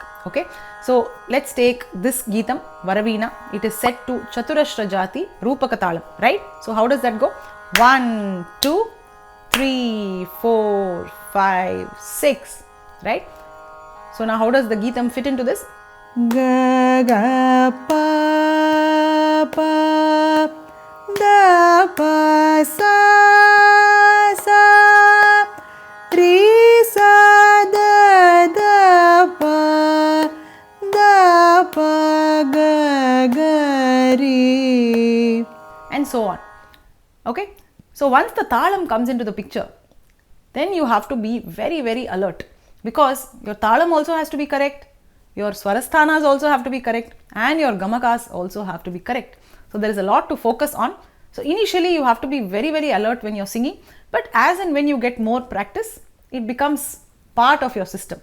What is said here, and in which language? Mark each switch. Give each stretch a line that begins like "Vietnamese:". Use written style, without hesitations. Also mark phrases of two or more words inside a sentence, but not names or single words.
English: Okay, so let's take this Geetham, Varavina. It is set to Chaturashra Jati Rupaka Talam, right? So how does that go? 1, 2, 3, 4, 5, 6, right? So now how does the Geetham fit into this? Ga ga pa pa da pa sa sa re sa da pa ga ga re, and so on. Okay, so once the Talam comes into the picture, then you have to be very, very alert because your Talam also has to be correct, your Swarasthanas also have to be correct, and your Gamakas also have to be correct. So there is a lot to focus on. So initially you have to be very, very alert when you're singing, but as and when you get more practice, it becomes part of your system.